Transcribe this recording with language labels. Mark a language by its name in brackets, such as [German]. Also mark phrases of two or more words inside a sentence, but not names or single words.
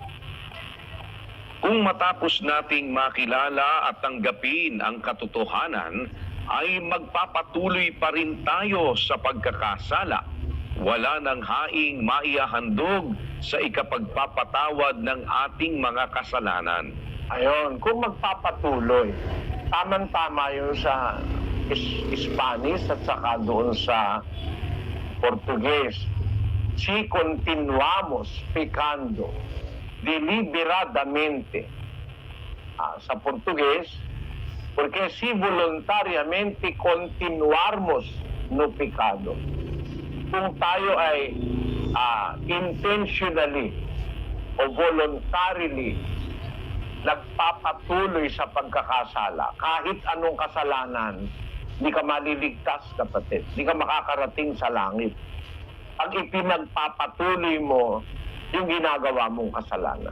[Filipino] Kung matapos nating makilala at tanggapin ang katotohanan, ay magpapatuloy pa rin tayo sa pagkakasala. Wala nang haing maihahandog sa ikapagpapatawad ng ating mga kasalanan. Ayon, kung magpapatuloy, tamang-tama yun sa Spanish at saka doon sa Portuguese. [Spanish] Si continuamos pecando deliberadamente. [Filipino] Sa Portuguese, [Portuguese] porque si voluntariamente continuarmos no pecado. [Filipino] Kung tayo ay intentionally o voluntarily nagpapatuloy sa pagkakasala, kahit anong kasalanan, hindi ka maliligtas, kapatid. Hindi ka makakarating sa langit. Pag ipinagpapatuloy mo yung ginagawa mong kasalanan.